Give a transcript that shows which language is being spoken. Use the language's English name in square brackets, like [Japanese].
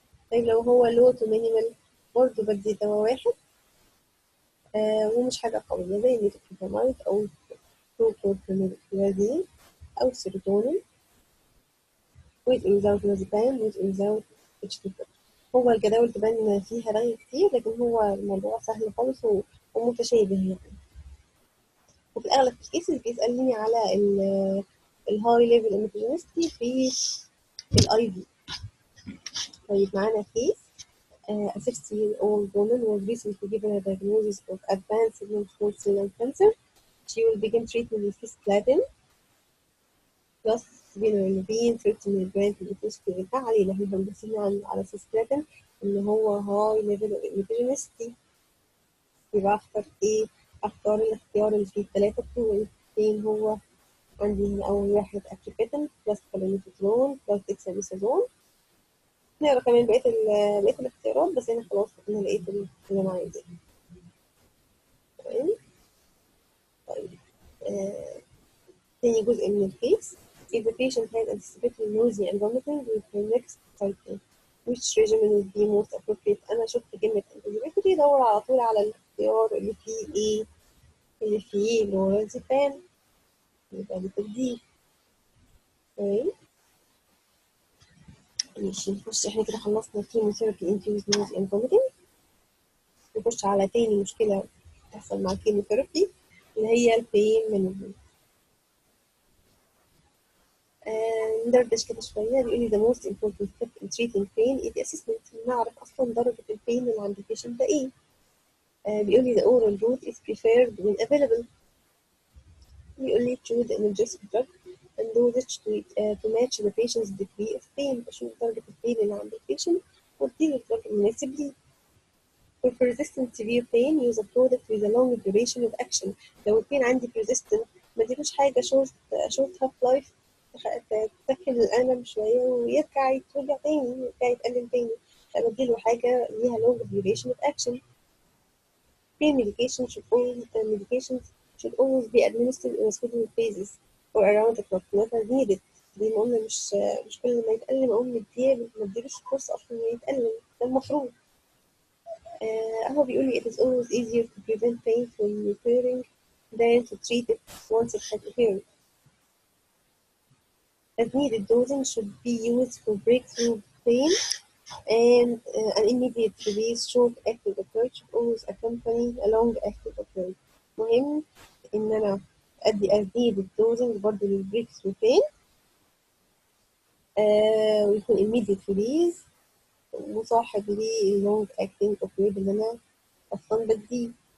[Arabic] طيب لو هو لو تو مينيمال برضه بدي دواء واحد ومش حاجة قوية زي الميثوكلوبراميد أو بروكورتيمازين أو سيروتونين [English] with or without lorazepam with or without HTP. [Arabic] هو الجداول تبان فيها رغي كتير، لكن هو الموضوع سهل خالص ومتشابه يعني. وفي الأغلب في الكيسز بيسألني على الهاي ليفل ايميتوجينيستي في الاي في. طيب معانا كيس [English] a 60-year-old woman was recently given a diagnosis of advanced non-small cell lung cancer. She will begin treatment with cisplatin plus [Arabic] سبينولوفين 30 ملغ في الفوسفوريل. ما علينا، احنا بنبصين على سيسبلاتين ان هو هاي ليفل اوف ايميتوجينيستي. يبقى اختار ايه؟ اختار الاختيار اللي فيه الثلاثة بتوعي. فين هو؟ عندي هنا اول واحد اتروبيتين بلس كالونيفيترون بلس ديكساميثازون. نقرا كمان بقية الاختيارات، بس انا خلاص انا لقيت اللي انا عايزاه. تمام. طيب تاني جزء من الكيس. [English] If the patient has anticipated nausea and vomiting with her next cycle, which regimen would be most appropriate؟ [Arabic] أنا شفت كلمة anticipated يدور على طول على الاختيار اللي فيه إيه؟ اللي فيه لورازيبام، يبقى بتديه. تمام. ماشي، نخش احنا كده خلصنا chemotherapy induced nausea and vomiting. نخش على تاني مشكلة بتحصل مع الكيموثيرابي اللي هي البين مانجمنت. ندردش كده شوية. بيقول لي [English] the most important step in treating pain is the assessment. [Arabic] نعرف أصلا درجة البين اللي عند البيشنت ده إيه. بيقول لي [English] the oral route is preferred when available. بيقول لي choose the analgesic drug and dosage to match the patient's degree of pain. [Arabic] بشوف درجة البين اللي عند البيشنت واديله الدرج المناسب ليه. [English] For persistent severe pain use a product with a long duration of action. [Arabic] لو البين عندي persistent ما اديلوش حاجة short half life تسكن الألم شوية ويرجع يتوجع تاني، يرجع يتألم تاني. أنا بديله حاجة ليها long duration of action. [English] Pain medications should always be administered in a scheduled basis or around the clock not as needed. [Arabic] زي ما قلنا مش كل ما يتألم أقوم مديلوش فرصة أصلا إنه يتألم، ده المفروض. هو بيقول لي [English] it is always easier to prevent pain from recurring than to treat it once it has occurred. As needed dosing should be used for breakthrough pain and an immediate release short-acting approach should always accompany a long-acting approach. [Arabic] مهم إن أنا أدي as needed dosing برضه للbreakthrough pain ويكون immediate release وصاحب ليه long-acting opioid اللي أنا أصلا بديه.